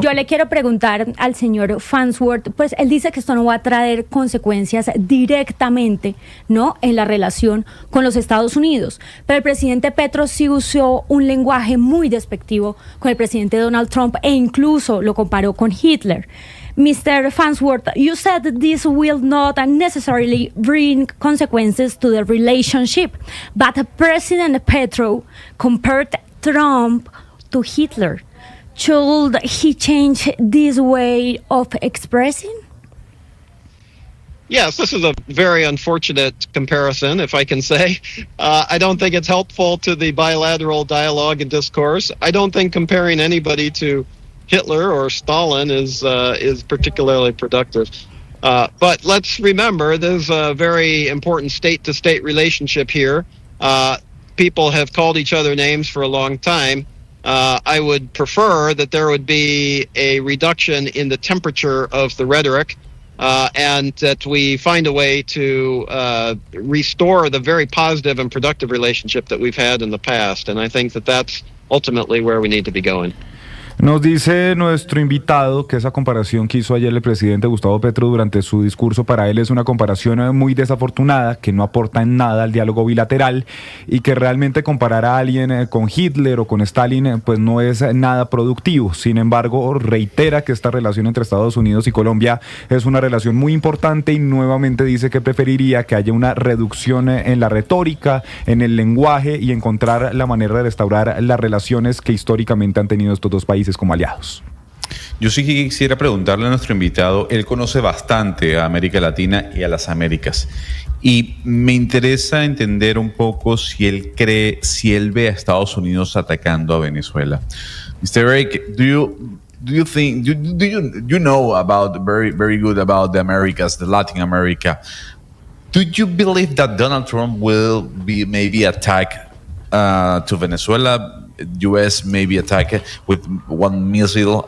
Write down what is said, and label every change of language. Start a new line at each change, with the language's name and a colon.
Spanish: Yo le quiero preguntar al señor Farnsworth, pues él dice que esto no va a traer consecuencias directamente, ¿no?, en la relación con los Estados Unidos, pero el presidente Petro sí usó un lenguaje muy despectivo con el presidente Donald Trump e incluso lo comparó con Hitler.
English: Mr. Farnsworth, you said that this will not necessarily bring consequences to the relationship, but President Petro compared Trump to Hitler. Should he change this way of expressing? Yes, this is a very unfortunate comparison, if I can say. I don't think it's helpful to the bilateral dialogue and discourse. I don't think comparing anybody to Hitler or Stalin is particularly productive. But let's remember, there's a very important state-to-state relationship here. People have called each other names for a long time. I would prefer that there would be a reduction in the temperature of the rhetoric, and that we find a way to restore the very positive and productive relationship that we've had in the past. And I think that that's ultimately where we need to be going.
Spanish: Nos dice nuestro invitado que esa comparación que hizo ayer el presidente Gustavo Petro durante su discurso para él es una comparación muy desafortunada, que no aporta en nada al diálogo bilateral y que realmente comparar a alguien con Hitler o con Stalin pues no es nada productivo. Sin embargo, reitera que esta relación entre Estados Unidos y Colombia es una relación muy importante y nuevamente dice que preferiría que haya una reducción en la retórica, en el lenguaje y encontrar la manera de restaurar las relaciones que históricamente han tenido estos dos países como aliados. Yo sí quisiera preguntarle a nuestro invitado, él conoce bastante a América Latina y a las Américas, y me interesa entender un poco si él ve a Estados Unidos atacando a Venezuela.
English: Mr. Eric, do you think you know about very good about the Americas, the Latin America? Do you believe that Donald Trump will be maybe attack to Venezuela? U.S. maybe attack it with one missile?